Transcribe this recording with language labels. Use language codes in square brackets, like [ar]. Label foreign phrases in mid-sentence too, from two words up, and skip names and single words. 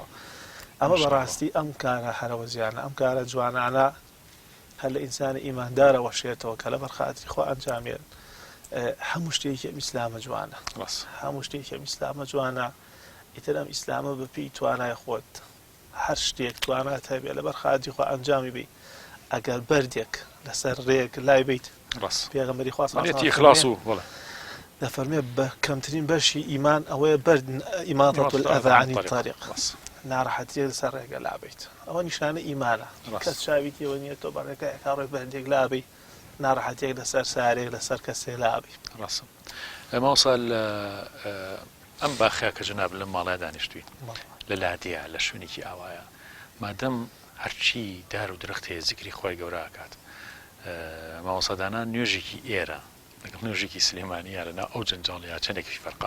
[ckb] ئەمە بەڕاستی ئەم کارە هەرەوە زیانە ئەم کارە جوانانە هەر لە ئینسانی ئیماندارە وەشێتەوە کە لەبەر خاتی خوا ئەنجامێن هەموو شتێکی ئیسلامە جوانە هەموو شتێکی ئیسلامە جوانە ئیتر ئەم ئیسلامە بەپێی توانای خۆت هەر شتێک توانات هەبێ لەبەر خاتی خۆ ئەنجامی بی ئەگەر بەردێک لەسەر ڕێک لای بیت پێغەمبەری خوا ئیخلاص و دەفەرمێ بە کەمترین بەشی ئیمان ئەوەیە بەرد [ar] ئیماطة الأذى عن الطريق [ckb] ناڕەحەتیە لەسەر ڕێگە لابیت ئەوە نیشانە ئیمانە کەس چاویتیەوە نییە تۆ بەڕێگایەکە ڕێ بەردێک لابی ناڕەحەتێک لەسەر سارێک لەسەر کەسێ لابی ڕاستە ماوەسا ئەم باخیا کە جەناب لەم ماڵای دانیشتوین لە لادەیە لە شوێنێکی ئاوایە مادەم هەرچی دار و درەخت هەیە زیکری خۆی گەورە ئاکات ماوەسادانان نوێژێکی ئێرە لەگەڵ نوێژێکی سلێمانیە لەنا ئەو جەنجاڵەیە چەندێکی فەرقە